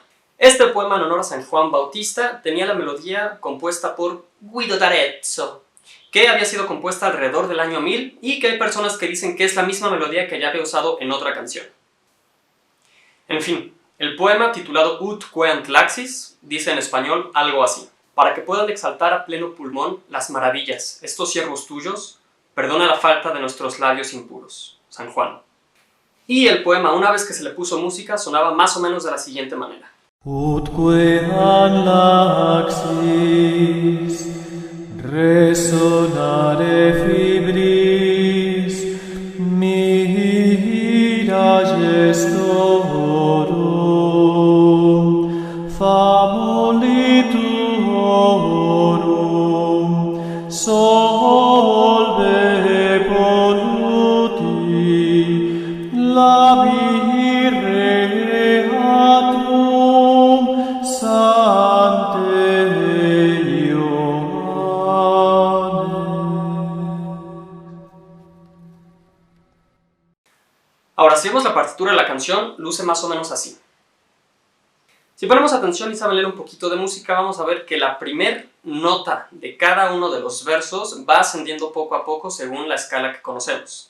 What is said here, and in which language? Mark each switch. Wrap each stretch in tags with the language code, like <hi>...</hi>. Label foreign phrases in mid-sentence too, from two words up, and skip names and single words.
<es>Este poema en honor a San Juan Bautista tenía la melodía compuesta por Guido d'Arezzo, que había sido compuesta alrededor del año 1000 y que hay personas que dicen que es la misma melodía que ya había usado en otra canción. En fin, el poema titulado Ut queant laxis dice en español algo así: para que puedan exaltar a pleno pulmón las maravillas, estos siervos tuyos, perdona la falta de nuestros labios impuros. San Juan. Y el poema, una vez que se le puso música, sonaba más o menos de la siguiente manera.</es> <la>Ut queant laxis resonare fibris mira gestorum famuli tuorum solve polluti labire atum sante</la> <es>Ahora, si vemos la partitura de la canción, luce más o menos así. Si ponemos atención y saben leer un poquito de música, vamos a ver que la primer nota de cada uno de los versos va ascendiendo poco a poco según la escala que conocemos.</es>